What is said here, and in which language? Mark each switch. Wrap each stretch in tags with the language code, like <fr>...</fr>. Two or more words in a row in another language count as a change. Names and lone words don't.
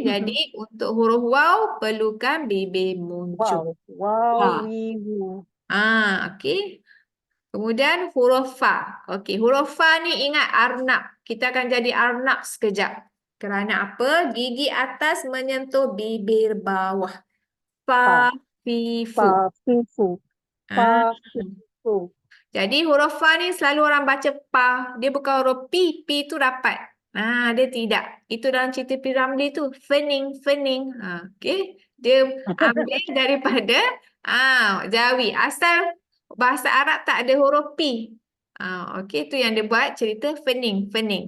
<ms>Jadi untuk huruf waw perlukan bibir muncung. Wow, wiwu. Okey. Kemudian huruf fa. Okey, huruf fa ni ingat arnab. Kita akan jadi arnab sekejap. Kerana apa? Gigi atas menyentuh bibir bawah. Fa, fi, fu. Pa, fifu. Pa, fifu. Jadi huruf fa ni selalu orang baca pa. Dia bukan huruf pi. Pi tu rapat. Dia tidak. Itu dalam cerita P. Ramlee tu. Fening, fening. Okey. Dia ambil daripada Jawi. Asal bahasa Arab tak ada huruf pi. Okey, tu yang dia buat cerita fening, fening.</ms>